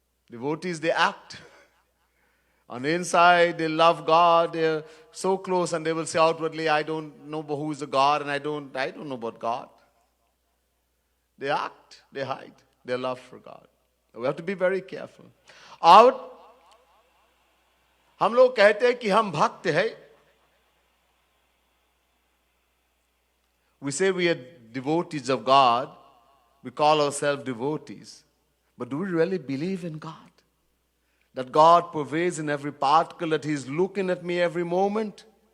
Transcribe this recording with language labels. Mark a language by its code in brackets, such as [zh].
[en] Devotees, they act. On the inside, they love God. They're so close, and they will say outwardly, I don't know who is a God, and I don't know about God. They act, they hide their love for God. We have to be very careful. [hi] Out, हम लोग कहते हैं कि हम भक्त हैं. [en] We say we are devotees of God. We call ourselves devotees. But do we really believe in God? That God pervades in every particle, that He's looking at me every moment?